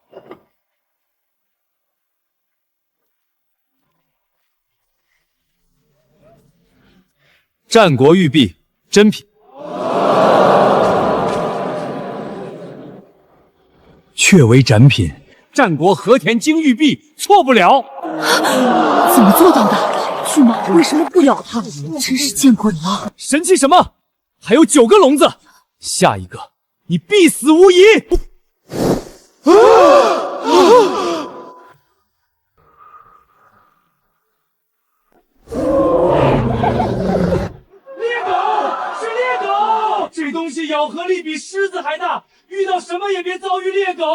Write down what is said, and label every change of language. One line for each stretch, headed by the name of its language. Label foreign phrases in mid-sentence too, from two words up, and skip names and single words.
Chinese: 戰國玉璧，真品。確為展品。戰國和田金玉璧，錯不了。怎麼做到的？巨蟒為什麼不咬它？真是見鬼了！神氣什麼？還有9個籠子，下一個你必死無疑！这东西咬合力比狮子还大，遇到什么也别遭遇猎狗。